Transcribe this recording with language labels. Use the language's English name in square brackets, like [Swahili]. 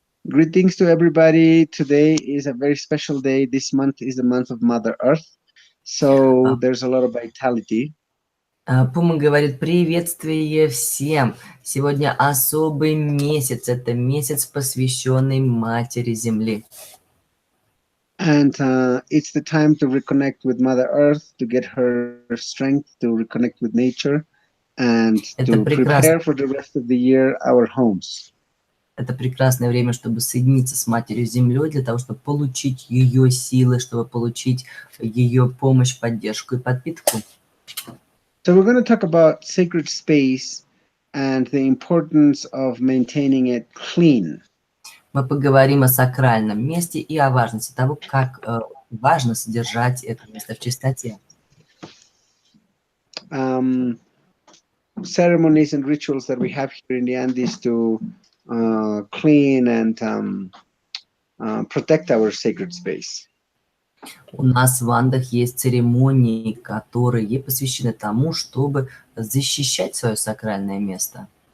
[English] Greetings to everybody. Today is a very special day. This month is the month of Mother Earth, so there's a lot of vitality. [Russian] Пума говорит: приветствие всем! Сегодня особый месяц. Это месяц, посвященный Матери Земли. [English] And it's the time to reconnect with Mother Earth, to get her strength, to reconnect with nature, and [Russian] Это [English] to [Russian] прекрасно. [English] prepare for the rest of the year our homes. [Russian] Это прекрасное время, чтобы соединиться с Матерью Землей, для того, чтобы получить ее силы, чтобы получить ее помощь, поддержку и подпитку. [English] So we're going to talk about sacred space and the importance of maintaining it clean. [Russian] Мы поговорим о сакральном месте и о важности того, как важно содержать это место в чистоте. [English] Ceremonies and rituals that we have here in the Andes to clean and protect our sacred space. [Russian] У нас в Андах есть церемонии, которые посвящены тому, чтобы защищать свое сакральное место.